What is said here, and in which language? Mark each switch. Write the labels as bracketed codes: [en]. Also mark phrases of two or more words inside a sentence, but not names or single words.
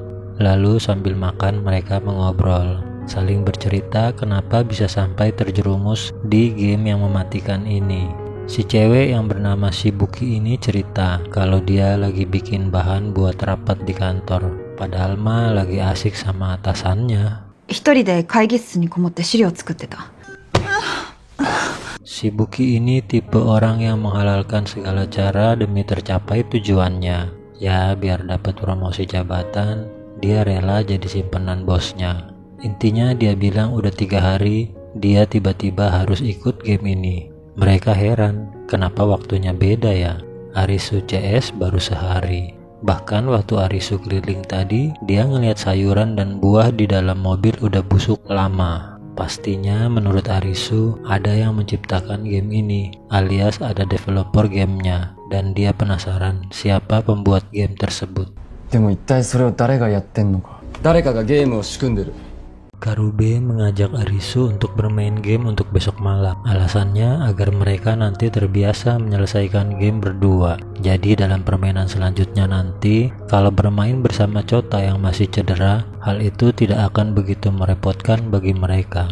[id] Lalu sambil makan mereka mengobrol, saling bercerita kenapa bisa sampai terjerumus di game yang mematikan ini. Si cewek yang bernama Shibuki ini cerita kalau dia lagi bikin bahan buat rapat di kantor, padahal mah lagi asik sama atasannya. [ja] 一人で会議室にこもって資料作ってた。 [id] Shibuki ini tipe orang yang menghalalkan segala cara demi tercapai tujuannya. Ya biar dapat promosi jabatan, dia rela jadi simpenan bosnya. Intinya dia bilang udah 3 hari dia tiba-tiba harus ikut game ini. Mereka heran, kenapa waktunya beda ya? Arisu CS baru sehari. Bahkan waktu Arisu keliling tadi, dia ngelihat sayuran dan buah di dalam mobil udah busuk lama. Pastinya menurut Arisu, ada yang menciptakan game ini, alias ada developer gamenya, dan dia penasaran siapa pembuat game tersebut. [ja] でも一体それを誰がやってんのか。誰かがゲームを仕組んでる。 [id] Karube mengajak Arisu untuk bermain game untuk besok malam. Alasannya agar mereka nanti terbiasa menyelesaikan game berdua. Jadi dalam permainan selanjutnya nanti, kalau bermain bersama Chota yang masih cedera, hal itu tidak akan begitu merepotkan bagi mereka.